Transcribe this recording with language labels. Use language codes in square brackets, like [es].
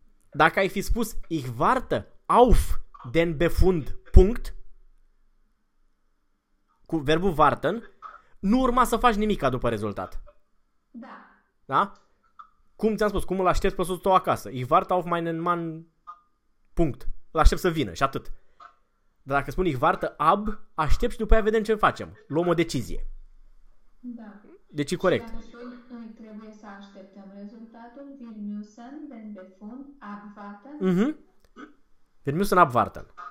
[ro] Dacă ai fi spus [de] ich warte auf den Befund [ro] punct, cu verbul warten, nu urma să faci nimic după rezultat. Da. Da? Cum ți-am spus, cum îl aștept pe soțul tău acasă? [de] Ich warte auf meinen Mann punct. [ro] Îl aștept să vină și atât. Dar dacă spun [de] ich warte ab, [ro] aștept și după aia vedem ce facem. Luăm o decizie. Da. Deci e Și corect. dacă spui că trebuie să așteptăm rezultatul, [de] wir müssen den Befund abwarten. Wir müssen abwarten.